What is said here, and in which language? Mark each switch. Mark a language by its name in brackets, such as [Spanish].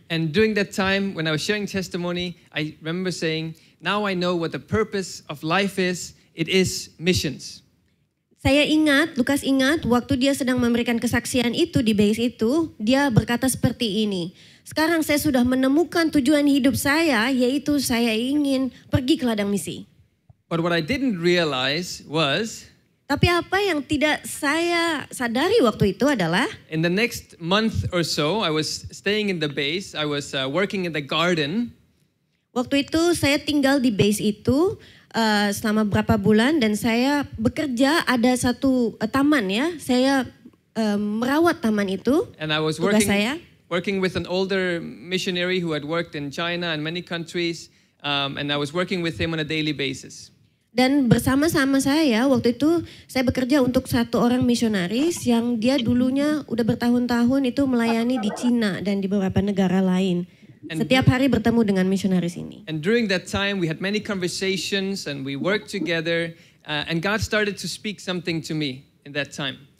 [English] And during that time when I was sharing testimony, I remember saying, now I know what the purpose of life is. It is missions. [Indonesian] Saya ingat, Lukas ingat waktu dia sedang memberikan kesaksian itu di base itu, dia berkata seperti ini. Sekarang saya sudah menemukan tujuan hidup saya, yaitu saya ingin pergi ke ladang misi. [English] But what I didn't realize was, [Indonesian] tapi apa yang tidak saya sadari waktu itu adalah, [English] in the next month or so, I was staying in the base. I was working in the garden. [Indonesian] Waktu itu saya tinggal di base itu selama beberapa bulan dan saya bekerja, ada satu taman ya. Saya merawat taman itu. [English] And I was working with an older missionary who had worked in China and many countries, and I was working with him on a daily basis. [Indonesian] Dan bersama-sama saya waktu itu saya bekerja untuk satu orang misionaris yang dia dulunya udah bertahun-tahun itu melayani di Cina dan di beberapa negara lain. Setiap hari bertemu dengan misionaris ini. [English] And during that time we had many conversations and we worked together, and God started to speak something to me in that time.